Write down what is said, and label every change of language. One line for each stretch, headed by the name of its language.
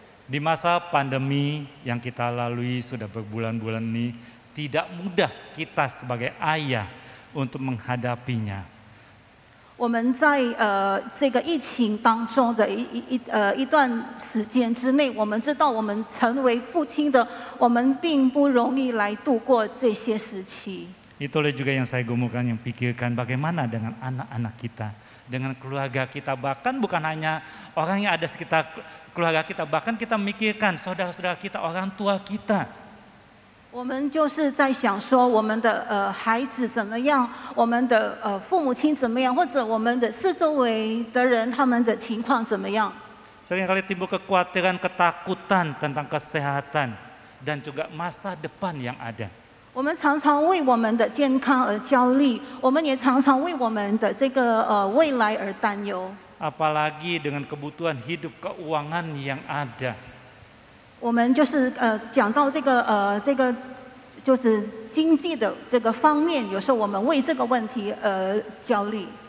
Indonesian: Di masa pandemi yang kita lalui sudah berbulan-bulan ini, tidak mudah kita sebagai ayah untuk menghadapinya.
Chinese: 我们在这个疫情当中的一段时间之内，我们知道我们成为父亲的，我们并不容易来度过这些时期。
Indonesian: Itulah juga yang saya gumulkan, yang pikirkan bagaimana dengan anak-anak kita, dengan keluarga kita, bahkan bukan hanya orang yang ada sekitar keluarga kita, bahkan kita memikirkan saudara-saudara kita, orang tua kita.
Chinese: 我们就是在想说，我们的孩子怎么样，我们的父母亲怎么样，或者我们的四周围的人他们的情况怎么样。
Indonesian: Seringkali timbul kekhawatiran, ketakutan tentang kesehatan dan juga masa depan yang ada.
Chinese: 我们常常为我们的健康而焦虑，我们也常常为我们的这个未来而担忧。
Indonesian: Apalagi dengan kebutuhan hidup keuangan yang ada.
Chinese: 我们就是讲到这个就是经济的这个方面，有时候我们为这个问题焦虑。